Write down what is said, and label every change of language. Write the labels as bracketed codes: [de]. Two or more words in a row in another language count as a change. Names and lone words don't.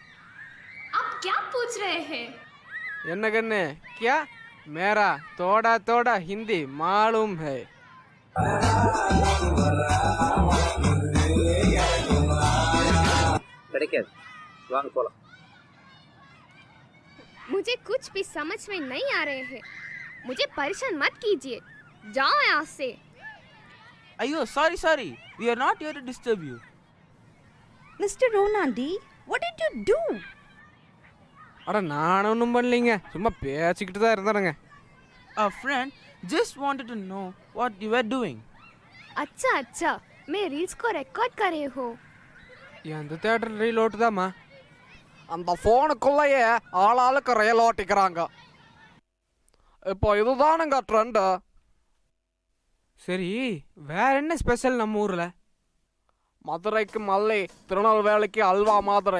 [ta] என்ன கண்ணு கியா? [hi] मेरा थोड़ा थोड़ा हिंदी मालूम है. [ta] கிடைக்காது, வாங்க போலாம். [hi] मुझे कुछ भी समझ में नहीं आ रहे हैं. मुझे परेशान मत कीजिए, जाओ यहाँ से. [ta] ஐயோ, [en] sorry, we are not here to disturb you. Mr. Ronaldi, what did you do? [ta] அட நான் ஒன்றும் பண்ணலைங்க, சும்மா பேசிக்கிட்டு தான் இருந்தாருங்க. [en] A friend just wanted to know what you were doing. [hi] अच्छा, मैं रील्स को रिकॉर्ड कर रहे हो. [ta] எந்த தியேட்டர் ரீல் ஓட்டுதாம்மா? அந்த ஃபோனுக்குள்ளேயே ஆளாளுக்கு ரயில் ஓட்டிக்கிறாங்க. இப்போ இதுதானுங்க ட்ரெண்டு. சரி, வேற என்ன ஸ்பெஷல் நம்ம ஊர்ல? மதுரைக்கு மல்லி, திருநெல்வேலிக்கு அல்வா மாதிரி.